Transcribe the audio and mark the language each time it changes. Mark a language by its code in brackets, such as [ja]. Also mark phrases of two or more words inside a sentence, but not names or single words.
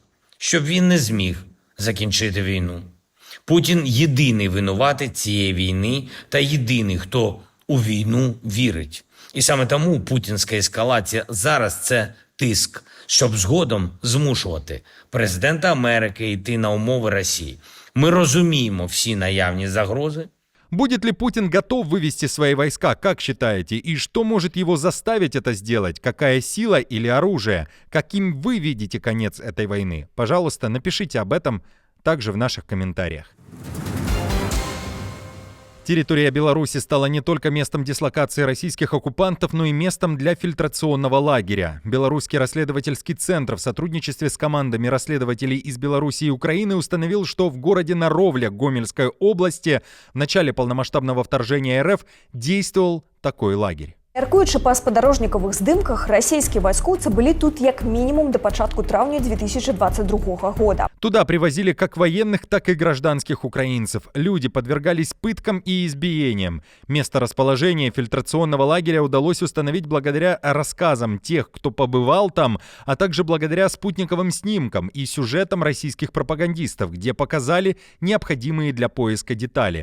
[uk] Щоб він не зміг закінчити війну. Путін єдиний винуватець цієї війни та єдиний, хто у війну вірить. І саме тому путінська ескалація зараз – це тиск, щоб згодом змушувати президента Америки йти на умови Росії. Ми розуміємо всі наявні загрози. [ru] Будет ли Путин готов вывести свои войска, как считаете? И что может его заставить это сделать? Какая сила или оружие? Каким вы видите конец этой войны? Пожалуйста, напишите об этом также в наших комментариях. Территория Беларуси стала не только местом дислокации российских оккупантов, но и местом для фильтрационного лагеря. Белорусский расследовательский центр в сотрудничестве с командами расследователей из Беларуси и Украины установил, что в городе Наровля Гомельской области в начале полномасштабного вторжения РФ действовал такой лагерь. [be] Мяркуючы па спадарожнікавых здымках, расійскія вайскоўцы былі тут як мінімум да пачатку траўня 2022 года. [ru] Туда привозили как военных, так и гражданских украинцев. Люди подвергались пыткам и избиениям. Место расположения фильтрационного лагеря удалось установить благодаря рассказам тех, кто побывал там, а также благодаря спутниковым снимкам и сюжетам российских пропагандистов, где показали необходимые для поиска детали.